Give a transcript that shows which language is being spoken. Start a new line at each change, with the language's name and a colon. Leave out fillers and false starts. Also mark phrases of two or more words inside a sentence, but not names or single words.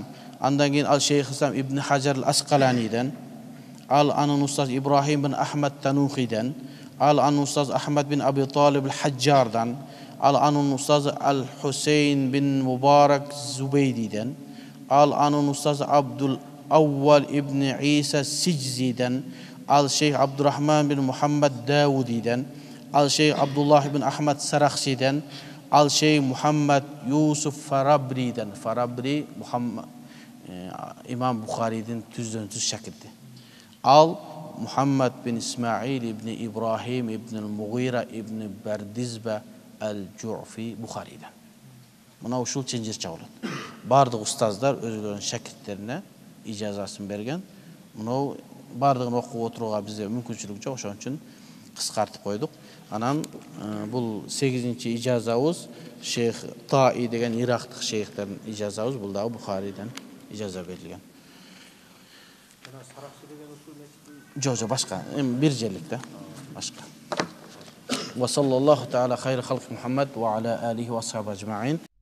Kyrgyz: Андан кийин ал Шейх Ислам ибн Хаджар Ал-Асқаланиден, ал анын устазы Ибрахим бин Ахмад Танухиден, ал анын устазы Ахмад бин Аби Талиб Ал-Хаджардан, ал анын устазы Ал-Хусейн бин Мубарак Зубейдиден, ал анын устазы Абдул Аввал ибн Иса Сиджзиден, ал Шейх Абдурахман бин Мухаммад Даудиден, ал Шейх Абдуллах бин Ахмад Сарахсиден, ал Шейх Мухаммад Юсуф Фарабриден. Фарабри имам Бухаридин түздөн-түз шакирти. Ал Мухаммад бин Исмаил ибн Ибрахим ибн Мугира ибн Бардизба Ал-Джуфи Бухариден. Мына ушул ченжирча болот. Бардык устаздар өзүлөрүнүн шакирттерине ижазасын берген. Мына бардыгын окуп отурууга бизде мүмкүнчүлүк жок, ошон үчүн кыскартып койдук. Анан бул 8-чи ижазабыз Шейх Таи деген ирактык шейхтердин ижазабыз. Бул дагы Бухариден ижаза берилген. Жок, башка. Бир жерлик да, башка.
Arabic: وصلى الله تعالى خير خلق محمد وعلى آله وأصحابه أجمعين.